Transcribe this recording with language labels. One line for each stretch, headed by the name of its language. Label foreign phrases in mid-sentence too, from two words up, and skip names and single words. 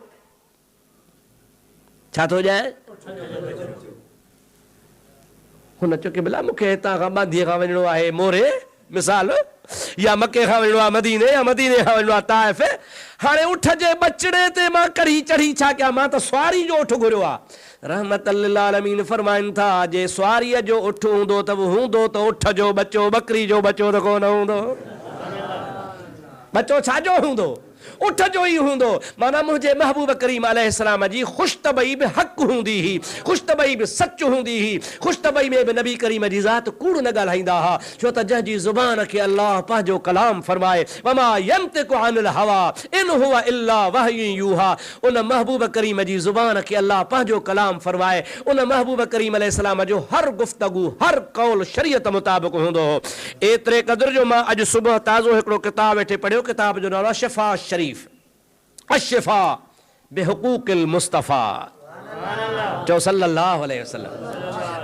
Sindhi: छा थो ॾियां? हुन चयो कि भला मूंखे हितां खां बांधीअ खां वञिणो आहे मोरे मिसाल, या मके खां वञिणो आहे मदीने, या मदीने खां वञिणो आहे ताइफ़। हाणे उठ जे बचड़े ते मां कढ़ी चढ़ी छा कयां? मां त सुवारी जो उठ घुरियो आहे।
Arabic: رحمة للعالمين
Sindhi: फरमाइनि था, जे सुवारीअ जो उठ हूंदो त हूंदो त उठ जो बचो, बकरी जो बचो त कोन हूंदो। बचो छाजो हूंदो? उठ जो ही हूंदो माना मुंहिंजे महबूब करीम अलैहिस्सलाम जी खुशतबई बि हक़ हूंदी ही, खुशतबई बि सच हूंदी ही, खुशतबई में बि नबी करीम जी ज़ात कूड़ न ॻाल्हाईंदा हा, छो त जंहिंजी ज़ुबान खे अल्लाह पंहिंजो कलाम फरमाए
Arabic: وما ينطق عن الهوى إن هو إلا وحي يوحى,
Sindhi: उन महबूब करीम जी ज़ुबान खे अल्लाह पंहिंजो कलाम फरमाए, उन महबूब करीम अलैहिस्सलाम जो हर गुफ्तगू हर कौल शरीयत मुताबिक़ हूंदो हो। एतिरे क़दुर जो मां अॼु सुबुह ताज़ो हिकिड़ो किताब वेठे पढ़ियो, किताब जो नालो शिफ़ा शरीफ़ अशिफा बेहुकूकिल मुस्तफ़ा, चओ
Arabic: صلى الله عليه وسلم.